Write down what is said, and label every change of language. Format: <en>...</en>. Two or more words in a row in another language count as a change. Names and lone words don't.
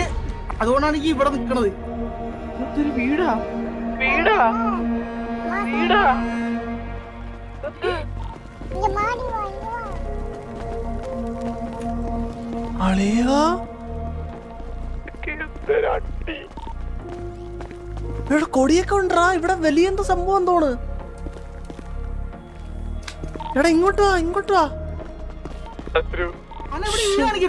<ml>അതുകൊണ്ടാണ് എനിക്ക് ഇവിടെ നിക്കണത്. ഇതൊരു വീടാ.</ml> <ta>இங்க மாடி வா, இங்க வா.</ta> <ml>അളിയാ ഇവിടെ കൊടിയൊക്കെ ഉണ്ടാ. ഇവിടെ വലിയ എന്തോ സംഭവം എന്തോണ്. എടാ ഇങ്ങോട്ട് വാ. ഇവിടെ ഈ കാണിക്കണേ.</ml>